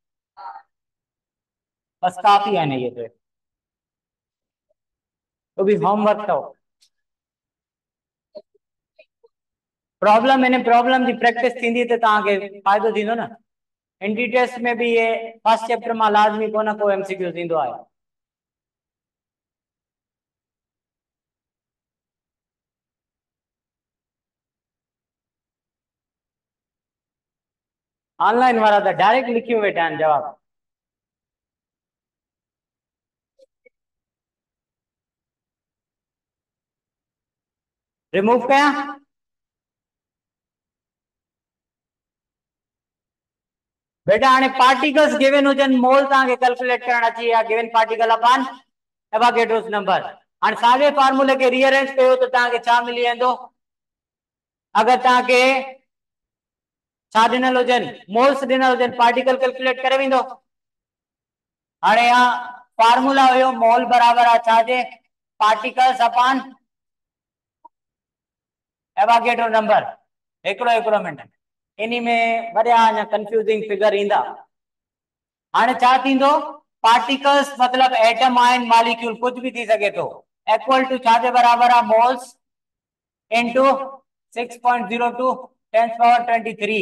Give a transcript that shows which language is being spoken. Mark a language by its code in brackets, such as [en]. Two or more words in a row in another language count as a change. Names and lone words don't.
[hi] बस काफ़ी है ये तो भी होमवर्क अथव। [sd] प्रॉब्लम इन प्रॉब्लम की प्रैक्टिस थींदी त तव्हांखे फ़ाइदो थींदो न। [en] entry test [sd] में भी ये [en] first chapter [sd] में लाजमी को न को एमसीक्यू थींदो आहे। ऑनलाइन वाला तो डायरेक्ट लिखी वेठा आहिनि जवाब। रिमूव कया? बेटा हाँ [en] particles given [sd] हुजन मोल तव्हांखे कैलकुलेट करण अची या [en] given particle upon Avogadro's number. [sd] हाँ सागे फार्मूले के रीअरेंज कयो तो तव्हांखे छा मिली वेंदो? अगर तव्हांखे छा ॾिनल हुजन मोल्स ॾिनल हुजन पार्टिकल कैलकुलेट करे वेंदो। हाणे यहाँ फार्मूला हुयो मोल बराबर आहे छाजे? [en] particles upon Avogadro number. [sd] हिकिड़ो मिनट इन्ही में वरिया अञा कंफ्यूजिंग फिगर ईंदा। हाणे छा थींदो? पार्टिकल्स मतलब एटम आहिनि मॉलिक्यूल कुछ भी थी सके तो [en] equal to [sd] छाजे बराबर आहे? [en] moles into 6.02 10^23.